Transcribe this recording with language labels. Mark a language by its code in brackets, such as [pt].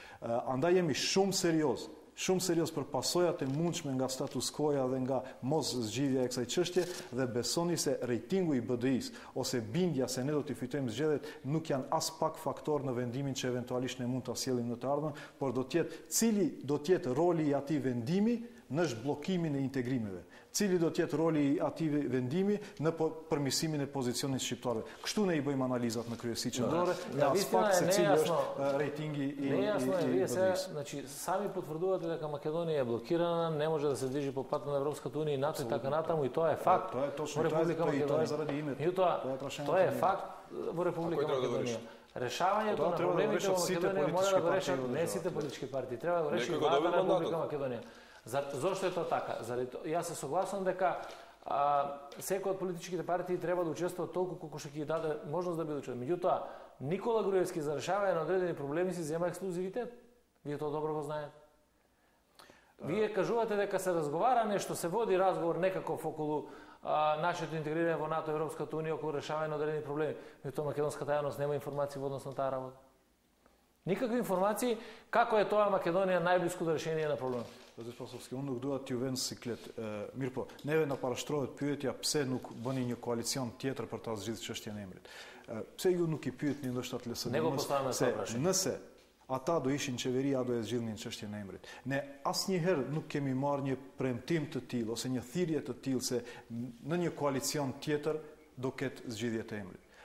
[sq] Andaj jemi shumë serioz për pasojat e mundshme nga status quo-ja dhe nga mos zgjidhja e kësaj çështje dhe besoni se rejtingu i BDI-s ose bindja se ne do t'i fitojmë zgjedhjet nuk janë as pak faktor në vendimin që eventualisht ne mund ta sjellim në të ardhmen, por do të jetë cili do të jetë roli i atij vendimi në zhbllokimin e integrimeve. Cili do të jetë roli i atij vendimi në përmirësimin e pozicionit shqiptarëve. Kështu ne i bëjmë analizat në kryesi qendrore, në aspekt se cili është rejtingi i BDI-s. [mk] Znači, sami potvrduat дека Македонија е блокирана, не може да се движи по пат на Европската унија и НАТО и така натаму, и тоа е факт во Република Македонија. Тоа е факт во Република Македонија. Решавањето на проблемите во Македонија мора да го решат не сите политички партии, треба да го реши владата на Република Македонија. Зошто е тоа така? Јас се согласувам дека секој од политичките партии треба да учествува толку колку што ќе даде можност да биде учествува. Меѓутоа, Никола Груевски за решавање на одредени проблеми си зема ексклузивитет. Вие тоа добро го знаете. Вие кажувате дека се разговара нешто, се води разговор некаков околу нашето интегрирање во НАТО, Европската унија, околу решавање на одредени проблеми. Меѓутоа, македонската јавност нема информации во однос на таа работа. Никакви информации како е тоа Македонија најблиску до решение на проблемот. [sq] Zoti Spasovski, unë nuk dua t'ju vend siklet. Mirë po, neve na parashtrohet pyetja pse nuk bëni një koalicion tjetër për ta zgjidhur çështjen e emrit. Pse ju nuk i pyetni ndoshta të LSDM-s se nëse ata do ishin qeveri, do e zgjidhnin çështjen e emrit. Ne asnjëherë nuk kemi marrë një premtim të tillë ose një thirrje të tillë se në një koalicion tjetër do ketë zgjidhje të emrit.